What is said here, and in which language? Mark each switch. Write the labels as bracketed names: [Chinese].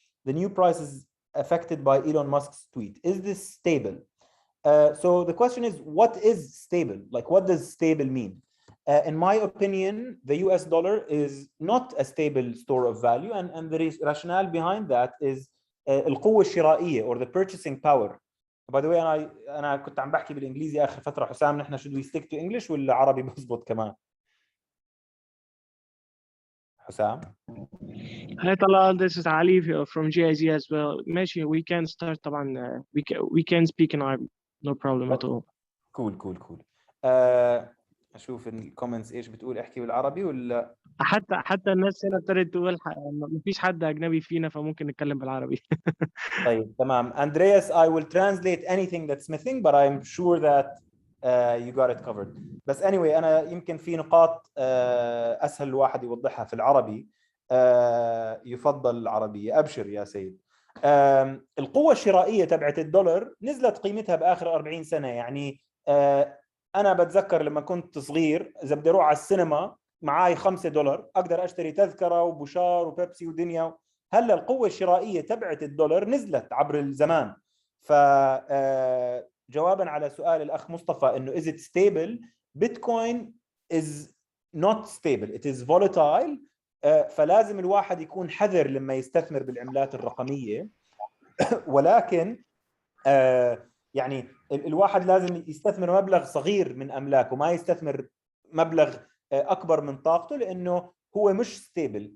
[English] The new price is affected by Elon Musk's tweet. Is this stable? So the question is, what is stable? Like, what does stable mean? In my opinion, the US dollar is not a stable store of value, and the rationale behind that is [Arabic] القوة الشرائية, [English] or the purchasing power. By the way, [Arabic] أنا كنت عم بحكي بالإنجليزي آخر فترة. حسام، نحن [English] should we stick to English [Arabic] ولا عربي بزبط كمان؟ حسام. [English] Hi Talal, this is Ali from GIZ as well. [Arabic] ماشي, [English] we can start [Arabic] طبعا. [English] We can speak in Arabic, no problem at all. Cool. [Arabic] أشوف الكومنتس إيش بتقول، أحكي بالعربي ولا؟ حتى الناس هنا ابتدت تقول مفيش حد أجنبي فينا فممكن نتكلم بالعربي. طيب تمام. [English] Andreas, I will translate anything that's missing, but I'm sure that you got it covered. [Arabic] بس [English] anyway, [Arabic] أنا يمكن في نقاط أسهل الواحد يوضحها في العربي. يفضل العربية. أبشر يا سيد. القوة الشرائية تبعت الدولار نزلت قيمتها بآخر 40 سنة. يعني أنا بتذكر لما كنت صغير، إذا بدي أروح على السينما معاي $5 أقدر أشتري تذكرة وبوشار وبيبسي ودنيا. هلا القوة الشرائية تبعت الدولار نزلت عبر الزمان. فجوابا على سؤال الأخ مصطفى إنه [English] is it stable, Bitcoin is not stable, it is volatile. [Arabic] فلازم الواحد يكون حذر لما يستثمر بالعملات الرقمية. ولكن يعني الواحد لازم يستثمر مبلغ صغير من أملاكه، ما يستثمر مبلغ أكبر من طاقته، لأنه هو مش ستيبل.